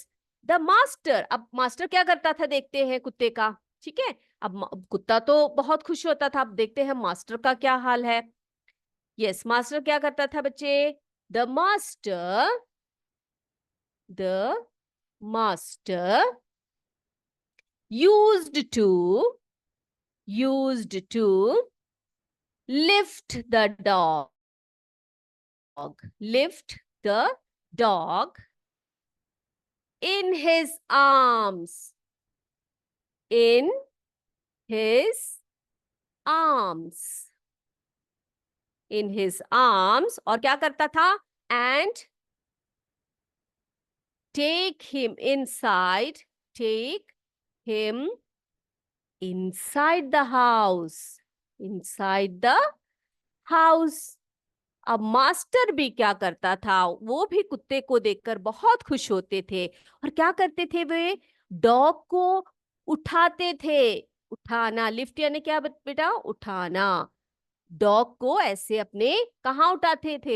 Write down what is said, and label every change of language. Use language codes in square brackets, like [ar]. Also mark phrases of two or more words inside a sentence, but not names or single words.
[en] yes, the master, [hi] अब मास्टर क्या करता था देखते हैं कुत्ते का, ठीक है। अब कुत्ता तो बहुत खुश होता था, अब देखते हैं मास्टर का क्या हाल है। यस, मास्टर क्या करता था बच्चे? [en] the master used to lift the dog, lift the dog in his arms, in his arms, in his arms, [hi] और क्या करता था? [en] And take him inside, take him inside the house, inside the house. [hi] अब मास्टर भी क्या करता था? वो भी कुत्ते को देखकर बहुत खुश होते थे, और क्या करते थे? वे डॉग को उठाते थे। उठाना, लिफ्ट यानी क्या बेटा? उठाना। डॉग को ऐसे अपने कहाँ उठाते थे?